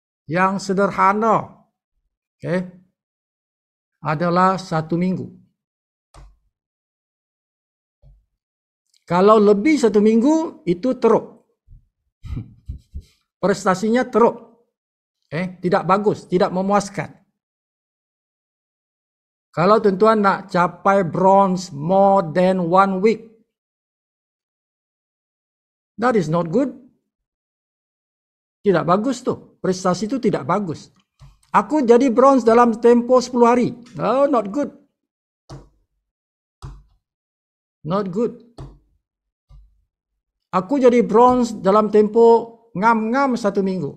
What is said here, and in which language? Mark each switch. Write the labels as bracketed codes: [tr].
[ms] yang sederhana, adalah 1 minggu. Kalau lebih 1 minggu, itu teruk. Prestasinya teruk. Tidak bagus, tidak memuaskan. Kalau tuan-tuan nak capai bronze [en] more than 1 week, that is not good. [ms] Tidak bagus tuh. Prestasi itu tidak bagus. Aku jadi bronze dalam tempo 10 hari. [en] Oh, not good. Not good. [ms] Aku jadi bronze dalam tempo ngam-ngam 1 minggu.